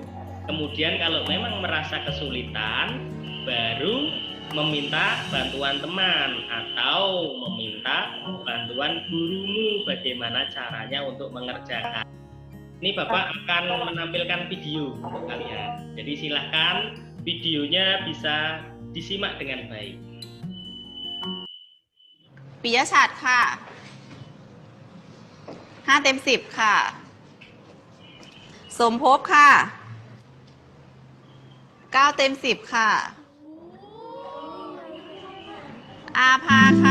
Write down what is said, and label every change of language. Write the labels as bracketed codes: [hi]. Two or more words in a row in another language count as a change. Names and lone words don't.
[id] Kemudian kalau memang merasa kesulitan, baru meminta bantuan teman atau meminta bantuan gurumu bagaimana caranya untuk mengerjakan. Ini Bapak akan menampilkan video untuk kalian. Jadi silahkan videonya bisa disimak dengan baik. [th] ปิยะฉัตรค่ะ5 เต็ม 10 ค่ะ สมภพค่ะ 9 เต็ม 10 ค่ะ อาภาค่ะ